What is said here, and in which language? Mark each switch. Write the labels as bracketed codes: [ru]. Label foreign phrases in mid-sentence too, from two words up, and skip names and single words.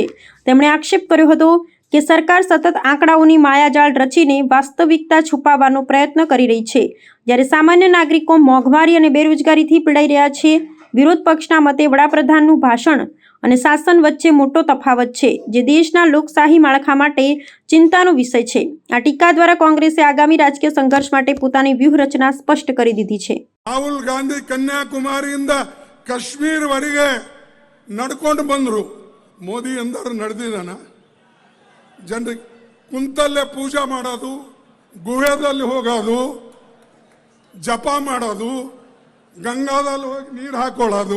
[gu] તેમણે આક્ષેપ કર્યો હતો કે સરકાર સતત આંકડાઓની માયાજાળ રચીને વાસ્તવિકતા છુપાવવાનો પ્રયત્ન કરી રહી છે, જ્યારે સામાન્ય નાગરિકો મોંઘવારી અને બેરોજગારીથી પીડાઈ રહ્યા છે. વિરોધ પક્ષના મતે વડાપ્રધાનનું ભાષણ અને શાસન વચ્ચે મોટો તફાવત છે, જે દેશના લોકશાહી માળખા માટે ચિંતાનો વિષય છે. આ ટીકા દ્વારા કોંગ્રેસે આગામી રાજકીય સંઘર્ષ માટે પોતાની વ્યૂહરચના સ્પષ્ટ કરી દીધી છે. [kn] ರಾಹುಲ್ ಗಾಂಧಿ ಕನ್ಯಾಕುಮಾರಿಯಿಂದ ಕಾಶ್ಮೀರವರೆಗೆ ನಡ್ಕೊಂಡು ಬಂದರು. ಮೋದಿ ಅಂದರು ನಡೆದಿದ್ದಾನ? ಜನರಿಗೆ ಕುಂತಲ್ಲೇ ಪೂಜೆ ಮಾಡೋದು, ಗುಹೆದಲ್ಲಿ ಹೋಗೋದು, ಜಪ ಮಾಡೋದು, ಗಂಗಾದಲ್ಲಿ ಹೋಗಿ ನೀರು ಹಾಕೊಳ್ಳೋದು.